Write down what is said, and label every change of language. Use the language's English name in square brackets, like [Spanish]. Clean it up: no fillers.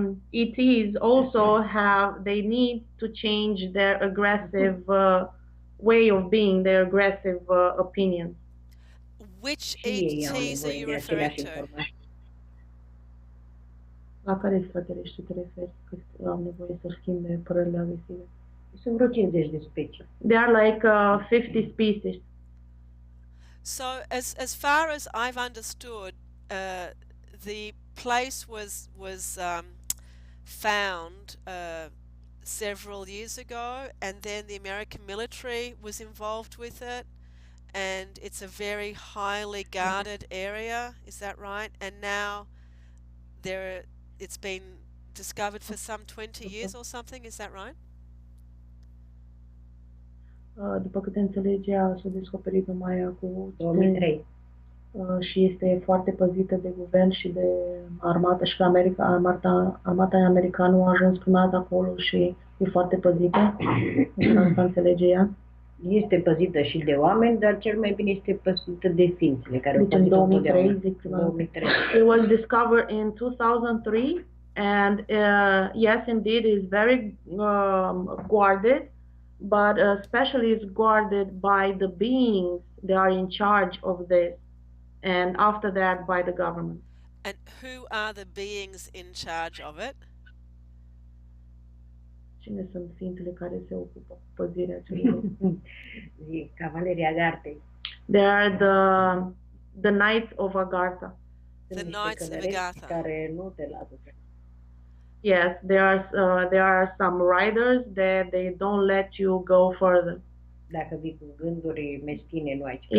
[English] ETs also they need to change their aggressive way of being, their aggressive opinions. Which ETs are you referring to? [Romanian] La care extraterestri te referi că au nevoie să schimbe părerile agresive? Sunt vreo 50 de specii. [English] There are like 50 species. So as far as I've understood, the place was found several years ago, and then the American military was involved with it, and it's a very highly guarded area. Is that right? And now it's been discovered for some 20 years or something. Is that right? [Romanian] După câte înțelege, s-a descoperit numai cu 2003. Și este foarte păzită de guvern și de armată și că armata americană a ajuns prima dată acolo și e foarte păzită. Asta înțelege ea. Este păzită și de oameni, dar cel mai bine este păzită de ființele care Deci în 2003, zic prima dată. [English] It was discovered in 2003 and yes, indeed, is very guarded, but especially is guarded by the beings that are in charge of this. And after that, by the government. And who are the beings in charge of it? [Romanian] Cine sunt ființele care se ocupă cu păzirea acelui? Cavalerii Agarthei. [English] They are the knights of Agartha. The knights of Agartha. [Romanian] Care nu te lasă. [English] Yes, there are some riders that they don't let you go further. [Romanian] Dacă vii cu gânduri meschine, nu ai ce